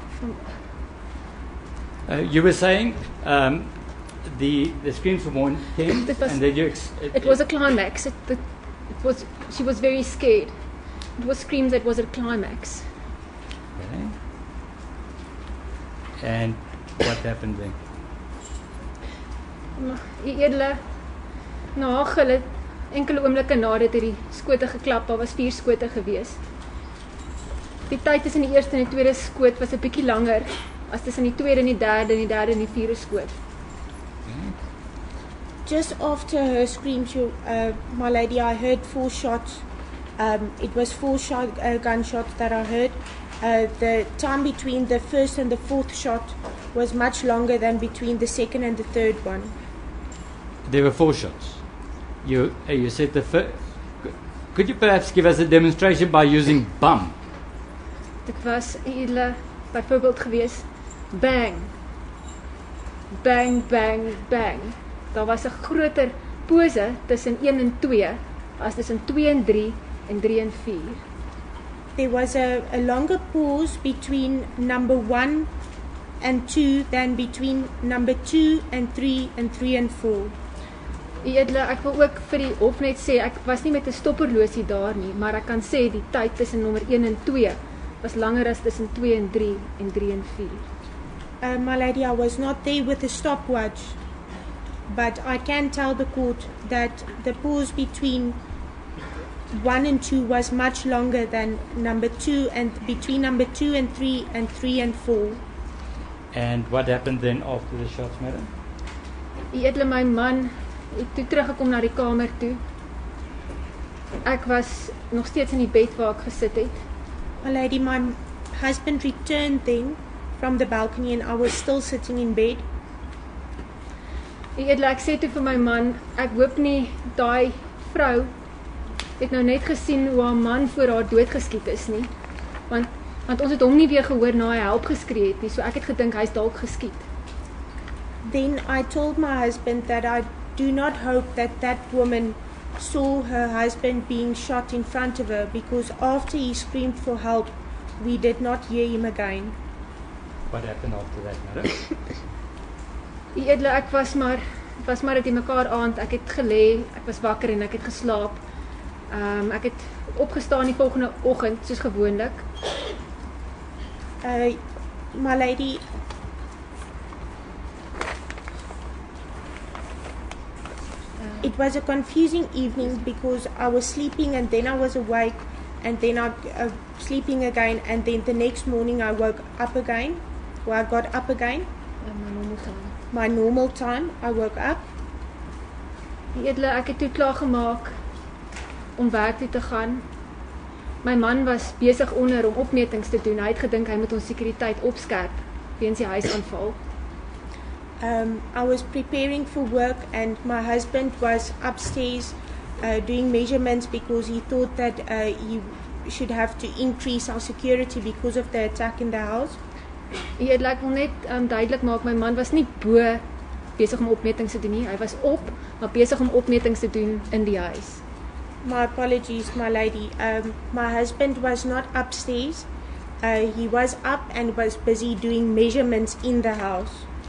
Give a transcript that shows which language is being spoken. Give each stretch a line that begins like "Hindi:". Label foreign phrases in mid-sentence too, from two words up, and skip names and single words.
English: You were saying the screams were more intense, It was- and then It was a climax. She was very scared. It was screams that was a climax. Okay. And what happened then?
Afrikaans: Die edele, na haar gille, enkele oomblikke nadat die skote geklap, daar was 4 skote gewees. Die tyd tussen die eerste en die tweede skoot was 'n bietjie langer as tussen die tweede en die derde en die derde en die vierde skoot.
English: Just after her screams, my lady, I heard 4 shots. It was 4 gunshots that I heard. The time between the first and the 4th shot was much longer than between the second and the third one. There were 4 shots. You said the first. Could you perhaps give us a demonstration by using bum?
Afrikaans: Dit was edele byvoorbeeld gewees, bang, bang, bang, bang. Daar was 'n groter pose tussen 1 en 2 as tussen 2 en 3 en 3 en 4.
English: There was a longer pause between number 1 and 2 than between number 2 and 3 and 3 and 4.
Afrikaans: Edele, ek wil ook vir die hof net sê, ek was nie met 'n stopperlosie daar nie, maar ek kan sê die tyd tussen nommer 1 en 2 was langer as tussen 2 en 3 en 3 en 4.
English: My lady, I was not there with a stopwatch, but I can tell the court that the pause between 1 and 2 was much longer than number 2 and between number 2 and 3 and 3 and 4. And what happened then after the shots, madam?
Afrikaans: Die edele my man het toe teruggekom na die kamer toe. Ek was nog steeds in die bed waar ek gesit het.
English: My lady, my husband returned then from the balcony and I was still sitting in bed.
Afrikaans: Die edele, ek sê toe vir my man, ek hoop nie daai vrou het nou net gesien hoe haar man voor haar doodgeskiet is nie. Want ons het hom nie weer gehoor na hy help geskree het nie, so ek het gedink hy's dalk geskiet.
English: Then I told my husband that I do not hope that that woman saw her husband being shot in front of her, because after he screamed for help, we did not hear him again. What happened after that, madam?
Afrikaans: Die edele, ek was maar het in mekaar aand, ek het gelê, ek was wakker en ek het geslaap. Ek het opgestaan die volgende oggend, soos gewoonlik.
English: My lady, it was a confusing evening because I was sleeping and then I was awake and then I sleeping again and then the next morning I woke up again, or I got up again. My normal time, I woke up.
Afrikaans: Die edele, ek het toe klaar gemaak om werk toe te gaan. My man was besig onder om opmetings te doen. Hy het gedink hy moet ons sekuriteit opskerp weens die huisaanval.
English: I was preparing for work and my husband was upstairs doing measurements because he thought that he should have to increase our security because of the attack in the house.
Afrikaans: Ek wil net duidelik maak, my man was nie bo besig om opmetings te doen nie. Hy was op, maar besig om opmetings te doen in die huis.
English: My apologies, my lady. My husband was not upstairs. He was up and was busy doing measurements in the house.